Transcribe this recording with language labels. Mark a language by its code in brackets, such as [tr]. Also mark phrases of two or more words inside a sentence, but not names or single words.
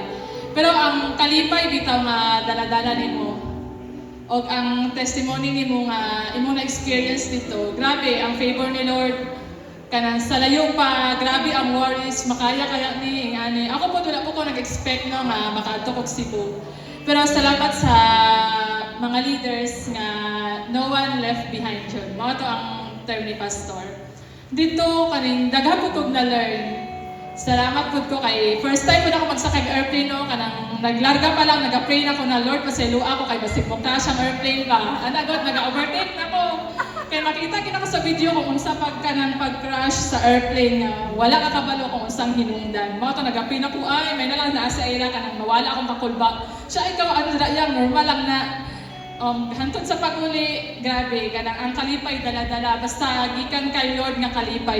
[ceb] Pero ang kalipay bitaw nga dala-dala nimo og ang testimony nimo nga imo na experience dito. Grabe ang favor ni Lord. Kanang sa layo pa, grabe ang worries, makaya kaya ni ani. Ako po wala po ko nag-expect no nga makaadto kog Cebu. Pero salamat sa mga leaders nga [en] no one left behind [ceb] yun. Mga to ang term ni Pastor. Dito kaning daghan po kog na-learn. Salamat po ko kay first time po na ako magsakay ng airplane no, kanang naglarga pa lang, nag-pray na ko na Lord, paselo ako kay basig mo siyang airplane ba. Anagot, nag-overtake na ko. Kaya makita kita ko sa video kung unsa pag-crash sa airplane nga wala ka kabalo kung unsang hinungdan. Mga to nag-pray na ko ay may nalang naa sa ira kanang mawala akong makulba. Siya ikaw ano yang normal lang na hantod sa paguli, grabe, kanang ang kalipay dala-dala, basta gikan kay Lord nga kalipay.